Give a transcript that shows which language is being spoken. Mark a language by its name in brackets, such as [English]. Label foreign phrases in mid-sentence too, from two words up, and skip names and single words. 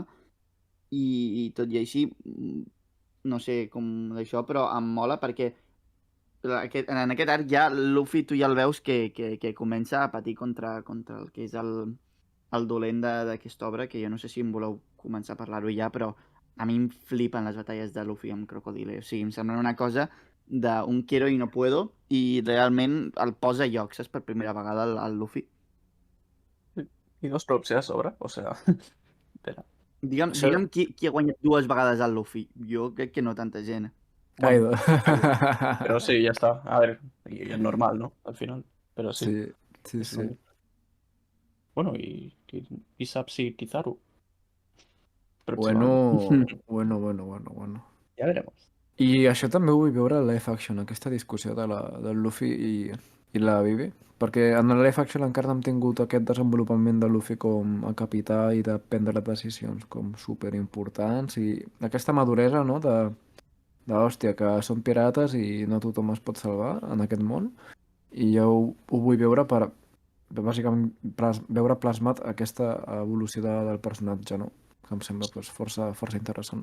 [Catalan] I tot i així, no sé com d'això, però em mola perquè en aquest arc ja Luffy tu ja el veus que comença a patir contra el que és el dolent d'aquesta obra, que jo no sé si em voleu començar a parlar-ho ja, però a mi em flipen les batalles de Luffy amb Crocodile. O sigui, em semblen una cosa d'un [Spanish] quiero y no puedo [Catalan] i realment el posa a lloc, saps? Per primera vegada el Luffy. I dos cops, a sobre, [Spanish] o sea... [Catalan] Espera. Digue'm qui ha guanyat dues vegades el Luffy. Jo crec que no tanta gent. Kaido. Però sí, ja està. A veure, i és normal, no? Al final. Però sí, Sí. és l'únic. Bueno, i saps si Kizaru? Pròximament. Bueno. [Spanish] Ja veremos. [Catalan] I això també ho vull veure a [English] live action, [Catalan] aquesta discussió del Luffy i la Vivi, perquè en el [English] live action [Catalan] encara no hem tingut aquest desenvolupament de Luffy com a capità i de prendre decisions com superimportants i aquesta maduresa, no?, hòstia, que són pirates i no tothom es pot salvar en aquest món, i jo ho vull veure per bàsicament veure plasmat aquesta evolució del personatge, no?, que em sembla pues, força interessant.